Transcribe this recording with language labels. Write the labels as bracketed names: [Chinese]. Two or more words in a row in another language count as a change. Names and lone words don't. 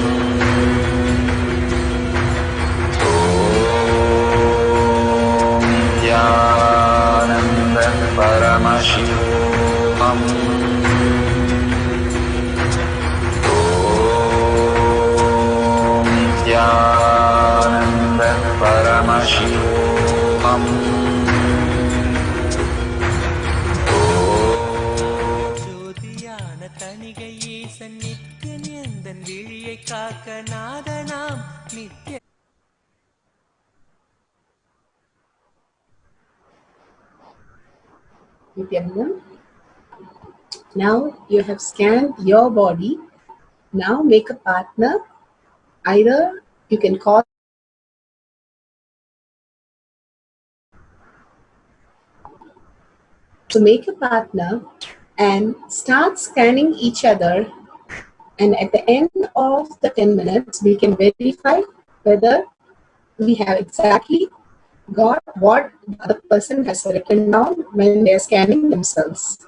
[Sanskrit] ओम् नित्यानन्द परमशिवम्. ओम् नित्यानन्द परमशिवम्. [Tamil] தணிகையே சந்நித்தியன் எந்தன் விழியை காக்க நாதனாம் நித்திய [English] Nithyananda. Now you have scanned your body. Now make a partner. Either you can call to make a partner and start scanning each other, and at the end of the 10 minutes we can verify whether we have exactly got what the other person has written down when they are scanning themselves.